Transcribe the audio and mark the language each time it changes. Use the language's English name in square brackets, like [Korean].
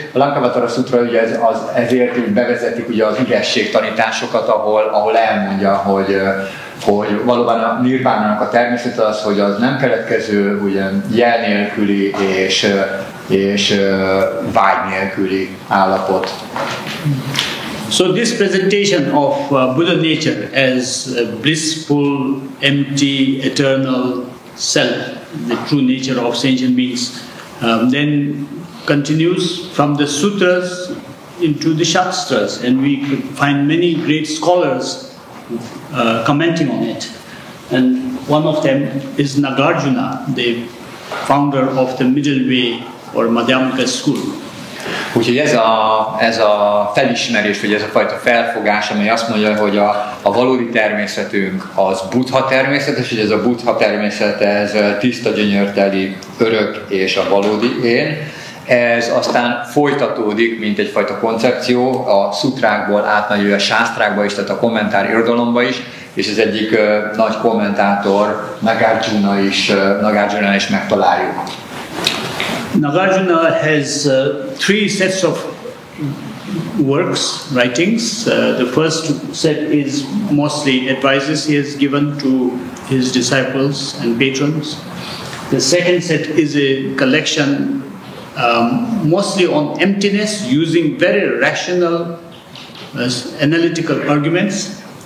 [Hungarian] A Lankavatara Sutra ugye ezért bevezetik ugye az ügyesség tanításokat, ahol elmondja, hogy valóban a nirvánának a természet az, hogy az nem keletkező, ugye jel nélküli és vágy nélküli állapot. [English] So this presentation of Buddha nature as a blissful, empty, eternal self, the true nature of sentient beings, then continues from the sutras into the shastras, and we could find many great scholars commenting on it. And one of them is Nagarjuna, the founder of the Middle Way or Madhyamaka school. [Hungarian] Úgyhogy ez a felismerés, vagy ez a fajta felfogás, amely azt mondja, hogy a valódi természetünk az Buddha-természet, és hogy ez a Buddha-természet, ez tiszta, gyönyörteli, örök és a valódi én. Ez aztán folytatódik, mint egyfajta koncepció, a szutrákból átmegy a sásztrákba is, tehát a kommentár irodalomba is, és az egyik nagy kommentátor, Nagarjuna is megtaláljuk. [English] Nagarjuna has three sets of works, writings. The first set is mostly advices he has given to his disciples and patrons. The second set is a collection mostly on emptiness, using very rational, analytical arguments.